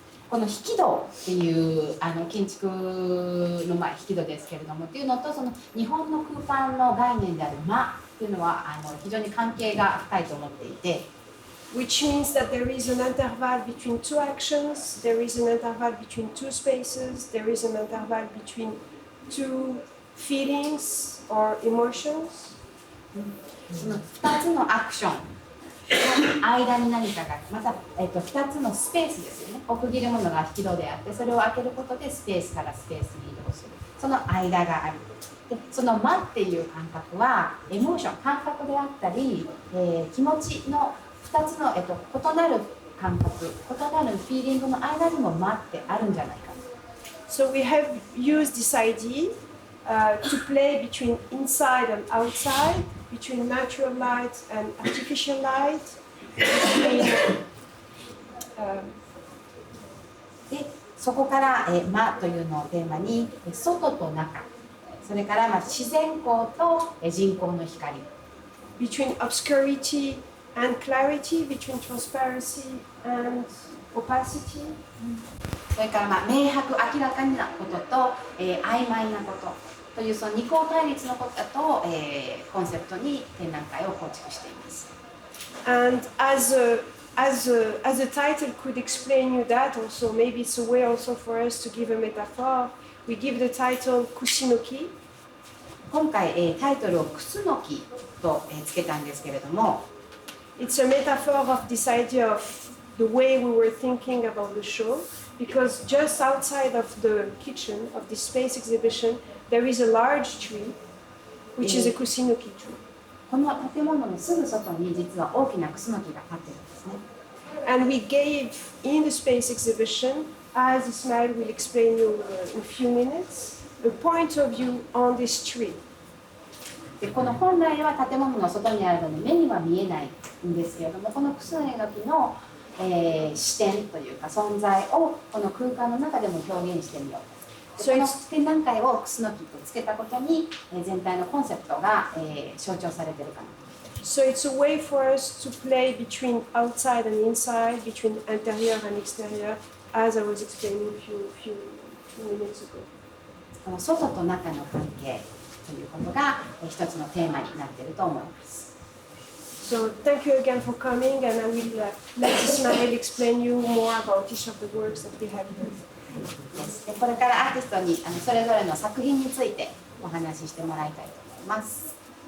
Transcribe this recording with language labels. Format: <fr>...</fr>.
<ja>この引き戸っていう建築の引き戸ですけれどもっていうのと、その日本の空間の概念である間っていうのは非常に関係が深いと思っていて。</ja> <en>Which means that there is an interval between two actions, there is an interval between two spaces, there is an interval between two feelings or emotions.</en> <ja>その2つのアクションの間に何かが、また、2つのスペースですよね。区切るものが引き戸であって、それを開けることでスペースからスペースに移動する。その間がある。でその間っていう感覚はエモーション、感覚であったり、気持ちの2つの、異なる感覚、異なるフィーリングの間にも間ってあるんじゃないか。</ja> <en>So we have used this idea to play between inside and outside, between natural light and artificial light, between,</en> <ja>でそこから「間」というのをテーマに外と中、それから自然光と人工の光、</ja> <en>between obscurity and clarity, between transparency and opacity.</en> <ja>それから明白、明らかなことと、曖昧なことというその二項対立のことと、コンセプトに展覧会を構築しています。</ja> <en>And as the title could explain you that, also maybe it's a way also for us to give a metaphor. We give the title Kusunoki.</en> <ja>今回、タイトルをクスノキとつけたんですけれども、</ja> <en>It's a metaphor of this idea of the way we were thinking about the show, because just outside of the kitchen of this space exhibition, there is a large tree, which is a Kusunoki tree.</en> <ja>この建物のすぐ外に実は大きなクスノキが立っているんですね。</ja> <en>And we gave in the space exhibition, as Ismail will explain you in a few minutes, a point of view on this tree.</en> <ja>でこの本来は建物の外にあるので目には見えないんですけれども、このクスノキの、視点というか存在をこの空間の中でも表現してみよう。この展覧会をクスノキとつけたことに、全体のコンセプトが、象徴されているかな</ja> <en>So it's a way for us to play between outside and inside, between interior and exterior, as I was explaining a few minutes ago.</en> <ja>この外と中の関係ということが一つのテーマになっていると思います。</ja> <en>So thank you again for coming, and I will let Ismail explain you more about each of the works that we have here.</en> <ja>でこれからアーティストにそれぞれの作品についてお話ししてもらいたいと思います。</ja>